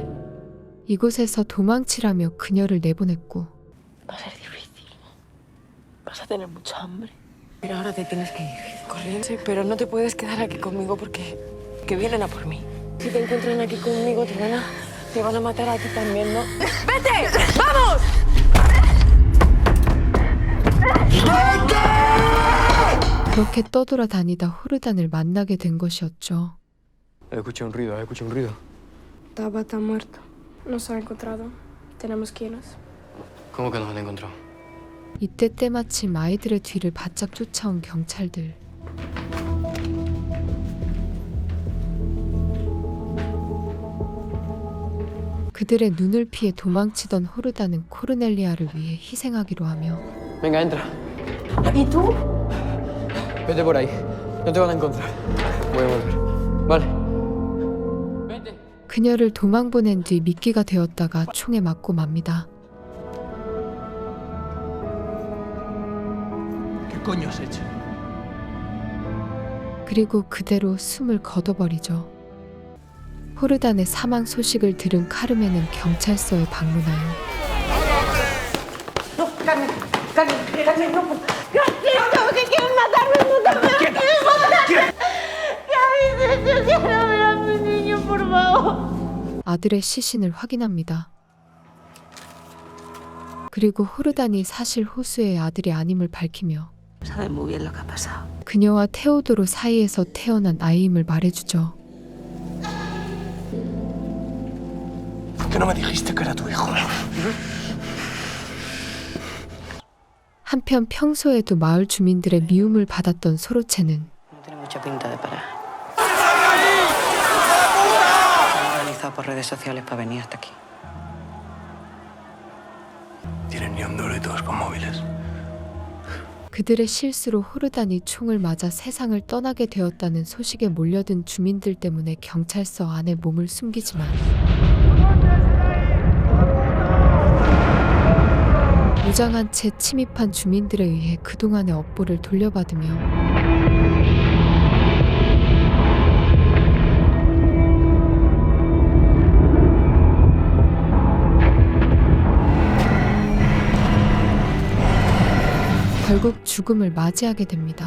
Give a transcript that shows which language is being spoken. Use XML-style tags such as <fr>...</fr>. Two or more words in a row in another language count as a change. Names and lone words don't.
<ko>이곳에서 도망치라며 그녀를 내보냈고</ko> <es>Va a ser difícil. Vas a tener mucha hambre. Pero ahora te tienes que ir. Corriendo. Sí, pero no te puedes quedar aquí conmigo porque vienen a por mí. Si te encuentran aquí conmigo, te van a matar a ti también, ¿no? ¡Vete! ¡Vamos!</es> <ko>그렇게 떠돌아다니다 호르단을 만나게 된 것이었죠.</ko> <es>Escuché un ruido, escuché un ruido. Tabata ha muerto. Nos ha encontrado. Tenemos que irnos. ¿Cómo que nos han encontrado?</es> <ko>이때 때마침 아이들의 뒤를 바짝 쫓아온 경찰들. 그들의 눈을 피해 도망치던 호르단은 코르넬리아를 위해 희생하기로 하며</ko> <es>Venga, entra. ¿Y tú? Vete por ahí. No te van a encontrar. Voy a volver. Vale. Vete.</es> <ko>그녀를 도망보낸 뒤 미끼가 되었다가 총에 맞고 맙니다.</ko> <es>¿Qué coño has hecho?</es> <ko>그리고 그대로 숨을 거둬버리죠. 호르단의 사망 소식을 들은 카르멘은 경찰서에 방문하여</ko> <es>Carmen, no puedo. Carmen, que quieren matarme, ¡Quiero ver a mi niño, por favor!</es> <ko>아들의 시신을 확인합니다. 그리고 호르단이 사실 호수의 아들이 아님을 밝히며</ko> <es>Sabe muy bien lo que ha pasado.</es> <ko>그녀와 테오도로 사이에서 태어난 아이임을 말해주죠.</ko> <es>¿Por qué no me dijiste que era tu hijo?</es> <ko>한편 평소에도 마을 주민들의 미움을 받았던 소로체는</ko> <es>No tiene mucha pinta de parar. Se han organizado por redes sociales para venir hasta aquí. Tienen ni un duro y todos con móviles.</es> <ko>그들의 실수로 호르단이 총을 맞아 세상을 떠나게 되었다는 소식에 몰려든 주민들 때문에 경찰서 안에 몸을 숨기지만 무장한 채 침입한 주민들에 의해 그동안의 업보를 돌려받으며 결국 죽음을 맞이하게 됩니다.</ko>